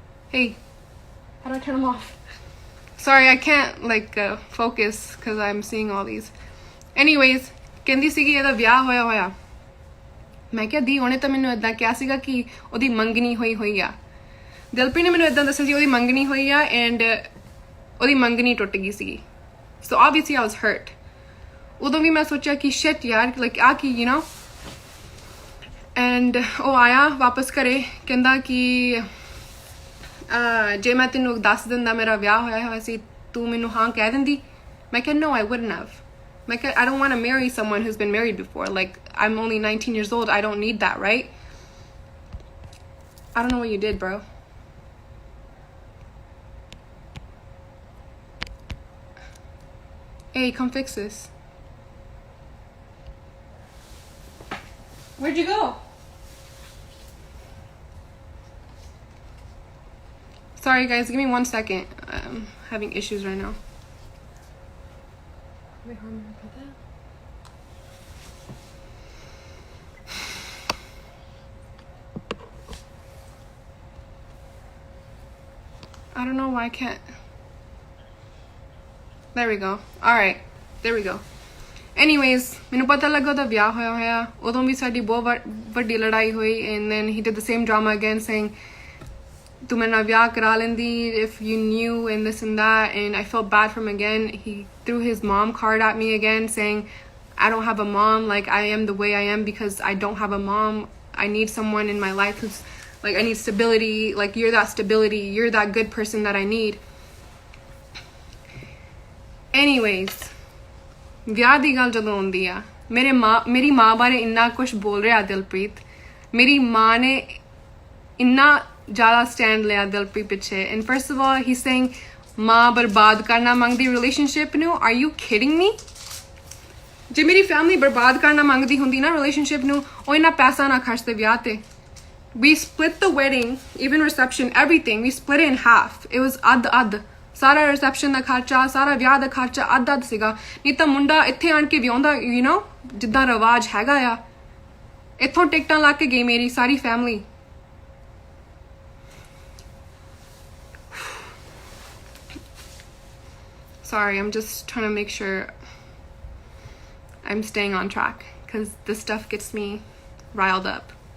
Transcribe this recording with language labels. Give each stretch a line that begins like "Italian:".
English: Hey, how do I turn them off? Sorry, I can't like focus because I'm seeing all these. Anyways,
Punjabi: ਕਹਿੰਦੀ ਸੀਗੀ ਇਹਦਾ ਵਿਆਹ ਹੋਇਆ. ਮੈਂ ਕਿਹਾ ਦੀ ਉਹਨੇ ਤਾਂ ਮੈਨੂੰ ਇਦਾਂ ਕਿਹਾ ਸੀਗਾ ਕਿ ਉਹਦੀ ਮੰਗਣੀ ਹੋਈ ਆ. ਦਿਲਪ੍ਰੀਤ ਨੇ ਮੈਨੂੰ ਇਦਾਂ ਦੱਸਿਆ ਸੀ ਉਹਦੀ ਮੰਗਣੀ ਹੋਈ ਆ ਐਂਡ ਉਹਦੀ ਮੰਗਣੀ ਟੁੱਟ ਗਈ ਸੀਗੀ.
English: So obviously I was hurt.
Punjabi: ਉਦੋਂ ਵੀ ਮੈਂ ਸੋਚਿਆ ਕਿ
English: shit
Punjabi: ਯਾਰ,
English: like
Punjabi: ਆ ਕੀ,
English: you know. And
Punjabi: ਉਹ ਆਇਆ ਵਾਪਸ ਘਰੇ, ਕਹਿੰਦਾ ਕਿ ਜੇ ਮੈਂ ਤੈਨੂੰ ਦੱਸ ਦਿੰਦਾ ਮੇਰਾ ਵਿਆਹ ਹੋਇਆ ਸੀ ਤੂੰ ਮੈਨੂੰ ਹਾਂ ਕਹਿ ਦਿੰਦੀ? ਮੈਂ ਕਿਹਾ
English: no, I wouldn't have. ਮੈਂ ਕਿਹਾ I don't want to marry someone who's been married before. Like, I'm only 19 years old. I don't need that, right? I don't know what you did, bro. Hey, come fix this. Where'd you go? Sorry guys, give me 1 second. I'm having issues right now. I don't know why I can't. There we go. Alright, there we go. Anyways,
Punjabi: ਮੈਨੂੰ ਪਤਾ ਲੱਗਾ ਉਹਦਾ ਵਿਆਹ ਹੋਇਆ. ਉਦੋਂ ਵੀ ਸਾਡੀ ਬਹੁਤ ਵੱਡੀ ਲੜਾਈ ਹੋਈ
English: and then he did the same drama again saying
Punjabi: ਤੂੰ ਮੇਰੇ ਨਾਲ ਵਿਆਹ ਕਰਾ ਲੈਂਦੀ
English: if you knew and this and that, and I felt bad for him again. He threw his mom card at me again saying I don't have a mom, like I am the way I am because I don't have a mom. I need someone in my life who's like, I need stability, like you're that stability, you're that good person that I need. Anyways,
Punjabi: ਵਿਆਹ ਦੀ ਗੱਲ ਜਦੋਂ ਆਉਂਦੀ ਆ, ਮੇਰੀ ਮਾਂ ਬਾਰੇ ਇੰਨਾ ਕੁਝ ਬੋਲ ਰਿਹਾ ਦਿਲਪ੍ਰੀਤ. ਮੇਰੀ ਮਾਂ ਨੇ ਇੰਨਾ ਜ਼ਿਆਦਾ ਸਟੈਂਡ ਲਿਆ ਦਿਲਪ੍ਰੀਤ ਪਿੱਛੇ.
English: And first of all, he's saying
Punjabi: ਮਾਂ ਬਰਬਾਦ ਕਰਨਾ ਮੰਗਦੀ ਰਿਲੇਸ਼ਨਸ਼ਿਪ ਨੂੰ.
English: Are you kidding me?
Punjabi: ਜੇ ਮੇਰੀ ਫੈਮਿਲੀ ਬਰਬਾਦ ਕਰਨਾ ਮੰਗਦੀ ਹੁੰਦੀ ਨਾ ਰਿਲੇਸ਼ਨਸ਼ਿਪ ਨੂੰ, ਉਹ ਇੰਨਾ ਪੈਸਾ ਨਾ ਖਰਚਦੇ ਵਿਆਹ ਤੇ.
English: We split the wedding, even reception, everything. We split it in half. It was
Punjabi: ਅੱਧ. ਸਾਰਾ ਰਿਸੈਪਸ਼ਨ ਦਾ ਖਰਚਾ, ਸਾਰਾ ਵਿਆਹ ਦਾ ਖਰਚਾ ਅੱਧ ਸੀਗਾ. ਨਹੀਂ ਤਾਂ ਮੁੰਡਾ ਇੱਥੇ ਆਣ ਕੇ ਵਿਆਹੁੰਦਾ,
English: you know,
Punjabi: ਜਿੱਦਾਂ ਰਿਵਾਜ ਹੈਗਾ ਆ ਇੱਥੋਂ ਟਿਕਟਾਂ ਲਾ ਕੇ ਗਈ ਮੇਰੀ ਸਾਰੀ family
English: sorry I'm just trying to make sure I'm staying on track because this stuff gets me riled up